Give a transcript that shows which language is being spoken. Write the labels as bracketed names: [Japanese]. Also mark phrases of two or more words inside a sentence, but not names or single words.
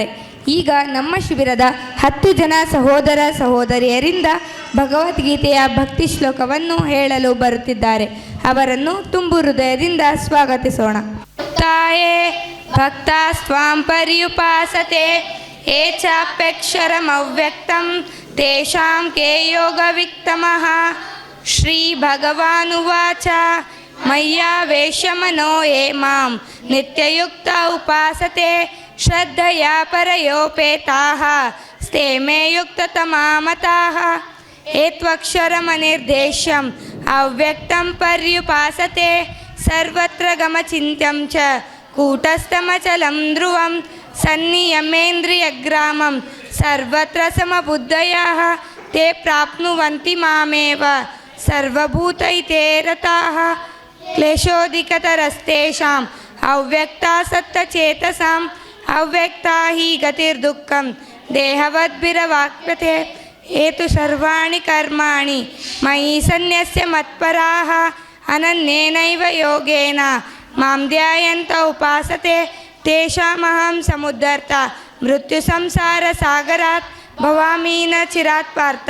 [Kannada] ಈಗ ನಮ್ಮ ಶಿಬಿರದ 10 ಜನ ಸಹೋದರ ಸಹೋದರಿಯರಿಂದ ಭಗವದ್ಗೀತೆಯ ಭಕ್ತಿ ಶ್ಲೋಕವನ್ನು ಹೇಳಲು ಬರುತ್ತಿದ್ದಾರೆ. ಅವರನ್ನು ತುಂಬು ಹೃದಯದಿಂದ ಸ್ವಾಗತಿಸೋಣ. [Sanskrit] ತಾಯೇ ಭಕ್ತ ಸ್ವಾಂ ಪರ್ಯುಪಾಸತೆ ಯೇ ಚಾಪ್ಯಕ್ಷರಮವ್ಯಕ್ತಂ ತೇಷಾಂ ಕೇ ಯೋಗವಿತ್ತಮಃ. ಶ್ರೀ ಭಗವಾನುವಾಚ ಮಯ್ಯಾವೇಶ್ಯಮನೋ ಯೇ ಮಾಂ ನಿತ್ಯಯುಕ್ತ ಉಪಾಸತೆ ಶ್ರದ್ಧಯಾ ಪರಯೋಪೇತಾಃ ಸ್ತೆ ಮೇ ಯುಕ್ತತಮಾ ಮತಾಃ. ಏತ್ವಕ್ಷರಮನಿರ್ದೇಶ್ಯಂ ಅವ್ಯಕ್ತಂ ಪರ್ಯುಪಾಸತೆ ಸರ್ವತ್ರ ಗಮಚಿಂತ್ಯಂ ಚ ಕೂಟಸ್ಥಮಚಲಂ ಧ್ರುವಂ ಸನ್ನಿಯಮೇಂದ್ರಿಯಗ್ರಾಮಂ ಸರ್ವತ್ರ ಸಮಬುದ್ಧಯಃ ತೇ ಪ್ರಾಪ್ನುವಂತಿ ಮಾಮೇವ ಸರ್ವಭೂತೈತೆ ರತಾಃ. ಕ್ಲೇಶೋಧಿಕತರಸ್ತೇಷಾಂ ಅವ್ಯಕ್ತಾಸಕ್ತಚೇತಸಾಂ ಅವ್ಯಕ್ತಾ ಹಿ ಗತಿರ್ದುಃಖಂ ದೇಹವದ್ಭಿರವಾಪ್ಯತೆ. ಏತು ಸರ್ವಾಣಿ ಕರ್ಮಾಣಿ ಮಯಿ ಸನ್ಯಸ್ಯ ಮತ್ಪರಾಃ ಅನನ್ಯೇನೈವ ಯೋಗೇನ ಮಾಂ ಧ್ಯಾಯಂತ ಉಪಾಸತೆ ತೇಷಾಮಹಂ ಸಮುದ್ಧರ್ತ ಮೃತ್ಯು ಸಂಸಾರ ಸಾಗರಾತ್ ಭವಾಮಿ ನ ಚಿರಾತ್ ಪಾರ್ಥ.